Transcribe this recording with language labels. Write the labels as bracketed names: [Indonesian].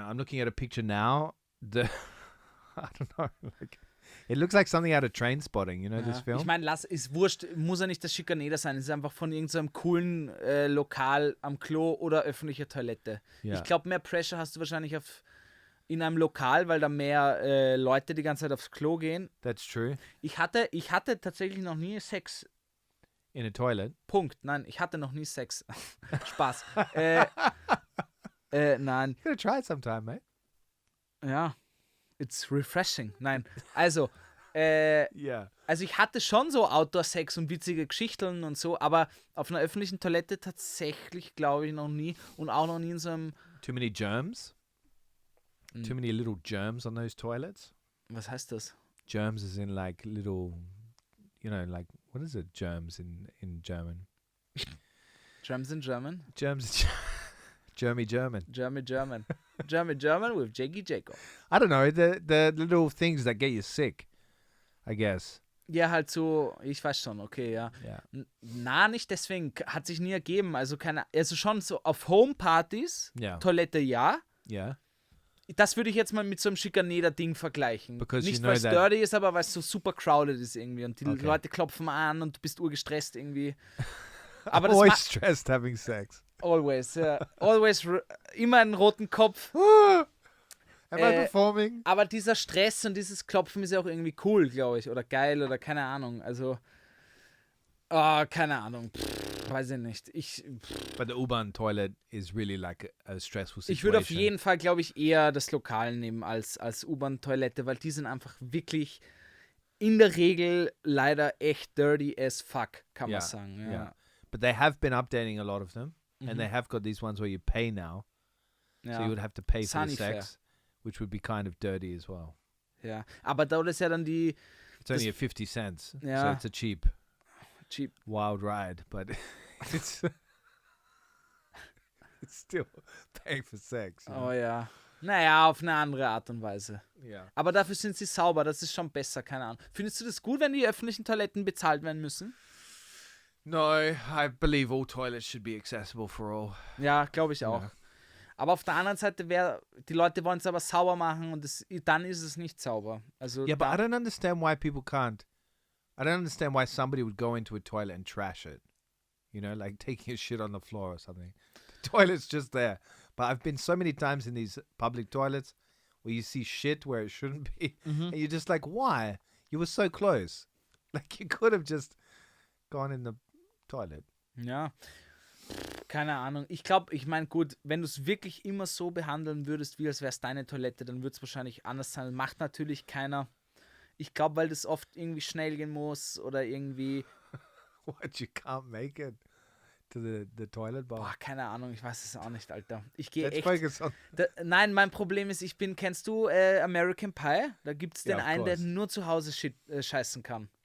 [English] I'm looking at a picture now. I don't know. Like, it looks like something out of Trainspotting. You know this film? [German] Ich meine, ist wurscht. Muss ja nicht das Schikaneder sein. Es ist einfach von irgendeinem coolen Lokal am Klo oder öffentlicher Toilette. Ja. Ich glaube, mehr Pressure hast du wahrscheinlich in einem Lokal, weil da mehr Leute die ganze Zeit aufs Klo gehen. [English] That's true. [German] Ich hatte tatsächlich noch nie Sex. [English] In a toilet? [German] Punkt. Nein, ich hatte noch nie Sex. Spaß. Nein. [English] You gotta try it sometime, mate. Ja. It's refreshing. Nein. [German] Also, also ich hatte schon so Outdoor-Sex und witzige Geschichten und so, aber auf einer öffentlichen Toilette tatsächlich, glaube ich, noch nie. Und auch noch nie in so einem... [English] Too many germs? Too many little germs on those toilets? [German] Was heißt das? [English] Germs is in like little, you know, like, what is it, germs in German? Germs in German? Germs German. German with Jiggy Jacob. I don't know, the little things that get you sick, I guess. [German] Ja, halt so, ich weiß schon, okay, ja. Na, nicht deswegen, hat sich nie ergeben. Also schon so auf Homepartys, Toilette ja. [English] Yeah. [German] Das würde ich jetzt mal mit so einem Schikaneder-Ding vergleichen. [English] Because [German] nicht, weil es dirty ist, aber weil es so super crowded ist irgendwie. Und die Leute klopfen an und du bist urgestresst irgendwie. Aber das [English] always stressed having sex. Always, ja. [German] Always, immer einen roten Kopf. [English] Am I performing? [German] Aber dieser Stress und dieses Klopfen ist ja auch irgendwie cool, glaube ich. Oder geil oder keine Ahnung. Also, keine Ahnung. Weiß ich nicht. [English] But the U-Bahn toilet is really like a stressful situation. [German] Ich würde auf jeden Fall, glaube ich, eher das Lokal nehmen als U-Bahn-Toilette, weil die sind einfach wirklich in der Regel leider echt [English] dirty as fuck, [German] kann man sagen. Ja. [English] Yeah. But they have been updating a lot of them. And they have got these ones where you pay now. So you would have to pay for the sex, which would be kind of dirty as well. [German] Ja, aber da ist ja dann die... [English] It's only at 50 cents, so it's a cheap wild ride, but it's still paying for sex. [German] Oh ja. Naja, auf eine andere Art und Weise. Ja. Aber dafür sind sie sauber, das ist schon besser, keine Ahnung. Findest du das gut, wenn die öffentlichen Toiletten bezahlt werden müssen? [English] No, I believe all toilets should be accessible for all. [German] Ja, glaube ich auch. Ja. Aber auf der anderen Seite, die Leute wollen es aber sauber machen und dann ist es nicht sauber. Also [English] Yeah, but I don't understand why people can't. I don't understand why somebody would go into a toilet and trash it. You know, like taking a shit on the floor or something. The toilet's just there. But I've been so many times in these public toilets where you see shit where it shouldn't be. And you're just like, why? You were so close. Like, you could have just gone in the toilet. [German] Ja. Keine Ahnung. Ich meine, gut, wenn du es wirklich immer so behandeln würdest, wie als wäre es deine Toilette, dann würde es wahrscheinlich anders sein. Macht natürlich keiner. Ich glaube, weil das oft irgendwie schnell gehen muss oder irgendwie... [English] What, you can't make it to the toilet bowl? [German] Boah, keine Ahnung, ich weiß es auch nicht, Alter. Ich gehe echt... Nein, mein Problem ist, kennst du American Pie? Da gibt es den einen, der nur zu Hause scheißen kann.